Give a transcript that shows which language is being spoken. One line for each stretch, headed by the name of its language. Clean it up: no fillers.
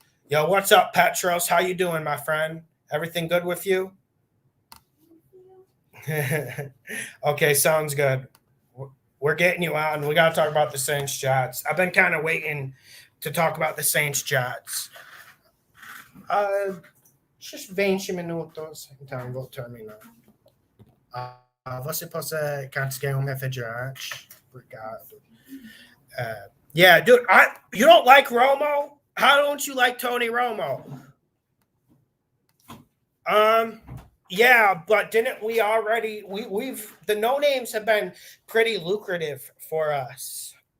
English: Yo, what's up, Petros? How you doing, my friend? Everything good with you? Okay, sounds good. We're getting you on. We got to talk about the Saints Jets. I've been kind of waiting to talk about the Saints Jets.
Portuguese: Just 20 minutos, então vou terminar. Você pode conseguir refrigerante? Obrigado.
English: Yeah, dude, you don't like Romo? How don't you like Tony Romo? Yeah, but didn't we already we've the no names have been pretty lucrative for us.